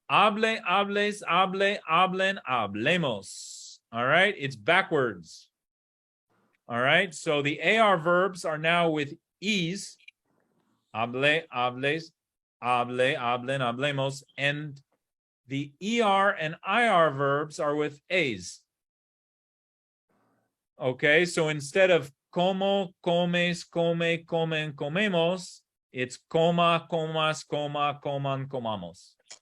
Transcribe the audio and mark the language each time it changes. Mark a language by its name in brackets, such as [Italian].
[Spanish] Hable, hables, hable, hablen, hablemos. [English] All right? It's backwards. All right? So the AR verbs are now with ease. [Spanish] Hable, hables, hable, hablen, hablemos. [English] And the ER and IR verbs are with A's. Okay, so instead of [Spanish] como, comes, come, comen, comemos, [English] it's [Spanish] coma, comas, coma, coman, comamos.